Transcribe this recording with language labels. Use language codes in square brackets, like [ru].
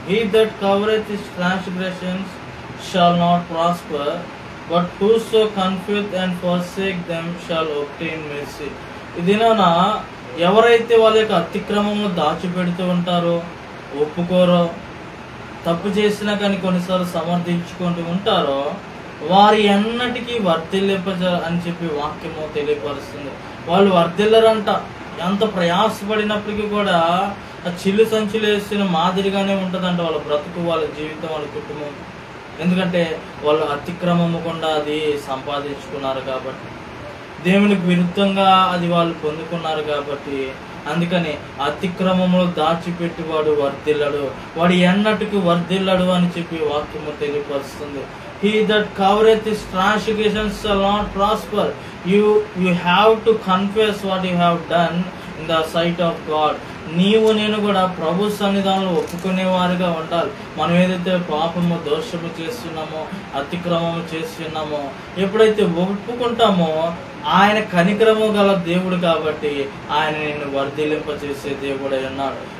[en] He that covereth his transgressions shall not prosper, but whoso confesseth and forsake them shall obtain mercy. [te] ఇదినా ఎవరైతే వాళ్ళ యొక్క అతిక్రమము దాచిపెడుతూ ఉంటారో, ఒప్పుకోరో, తప్పు చేసినా కానీ కొన్నిసార్లు సమర్థించుకుంటూ ఉంటారో, వారి ఎన్నటికీ వర్ధిల్లింపజ అని చెప్పి వాక్యము తెలియపరుస్తుంది. వాళ్ళు వర్ధిల్లరంట. ఎంత ప్రయాసపడినప్పటికీ కూడా ఆ చిల్లు సంచులు వేసిన మాదిరిగానే ఉంటుందంట వాళ్ళ బ్రతుకు, వాళ్ళ జీవితం, వాళ్ళ కుటుంబం. ఎందుకంటే వాళ్ళు అతిక్రమము గుండా అది సంపాదించుకున్నారు కాబట్టి, దేవునికి విరుద్ధంగా అది వాళ్ళు పొందుకున్నారు కాబట్టి, అందుకని అతిక్రమములు దాచిపెట్టువాడు వర్ధిల్లడు, వాడు ఎన్నటికి వర్ధిల్లడు అని చెప్పి వాక్యము తెలియపరుస్తుంది. [en] He that covereth his transgressions shall not prosper. You have to confess what you have done in the sight of God. [te] నీవు నేను కూడా ప్రభు సన్నిధానంలో ఒప్పుకునేవారుగా ఉండాలి. మనం ఏదైతే పాపము దోషము చేస్తున్నామో, అతిక్రమము చేస్తున్నామో, ఎప్పుడైతే ఒప్పుకుంటామో ఆయన కనికరము గల దేవుడు కాబట్టి ఆయన నిన్ను వర్ధిల్లింప చేసే దేవుడై ఉన్నాడు.